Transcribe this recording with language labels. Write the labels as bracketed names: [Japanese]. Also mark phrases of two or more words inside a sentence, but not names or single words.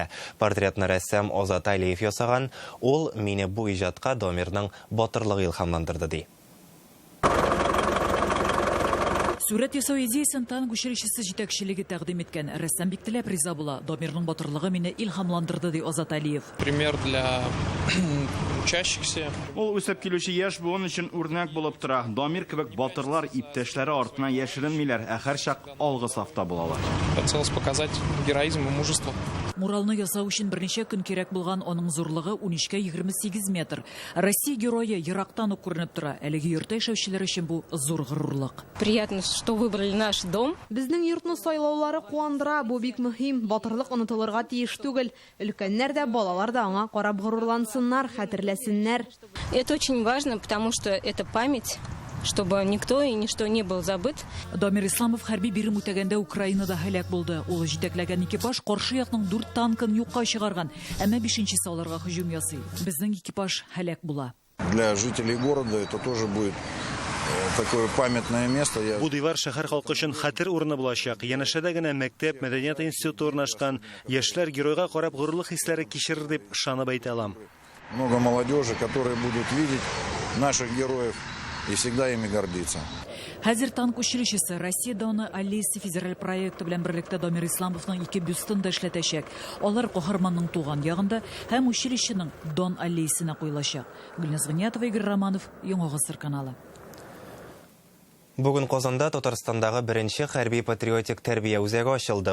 [Tatar] Портретны рәссам Озат Алиев ясаган. Ул мине бу иҗатка Домирның батырлыгы илһамландырды ди. Сурәт ясау идеясын танк училищесы җитәкчелеге тәкъдим иткән. Рәссам бик теләп риза була. Дамирның батырлыгы мине илһамландырды, ди Азат Алиев. [Russian] Пример для учащихся. [Tatar] Ул үсеп килүче яшь буын өчен үрнәк булып тора. Дамир кебек батырлар иптәшләре артына яшеренмиләр, ә һәрчак алгы сафта булалар. [Russian] Хотелось показать героизм и мужество. [Tatar] Муралны ясау өчен берничә көн кирәк булган аның зурлыгы 13-28 метр. Россия герое ерактан ук күренеп тора. Әлеге йорт яшәүчеләр өчен бу зур горурлык. [Russian] Приятно, что выбрали наш дом. [Tatar] Безнең йортны сайлаулары куандыра, бу бик мөһим. Батырлык онытылырга тиеш түгел. Өлкәннәр дә, балалар да аңа карап горурлансыннар, хәтерләсеннәр. [Russian] Это очень важно, потому что это память, чтобы никто и ничто не был забыт. [Tatar] Дамир Исламов хәрби бирем үтәгәндә Украинада һәлак булды. Ул җитәкләгән экипаж каршы якның 4 танкын юкка чыгарган, әмма 5-нчесе аларга һөҗүм ясый. Безнең экипаж һәлак була. [Russian] Для жителей города это тоже будет такое памятное место. [Tatar] Бу дивар шәһәр халкы өчен хәтер урыны булачак. Янәшәдә генә мәктәп, мәдәният институты урнашкан. Яшьләр геройга карап горурлык хисләре кичерер дип ышанып әйтә алам. [Russian] Много молодежи, которые будут видеть наших героев и всегда ими гордиться. [Tatar] Хәзер танк училищесы Россия Дон Аллейсы федераль проекты белән берлектә Дамир Исламовның 2 бюстын да эшләтәчәк. Алар каһарманның туган ягында һәм училищеның Дон Аллейсына куелачак. Гөлназ Гыниятова, Игорь Романов, Яңа Гасыр каналы. Бүген Казанда Татарстандагы беренче хәрби патриотик тәрбия үзәге ачылды.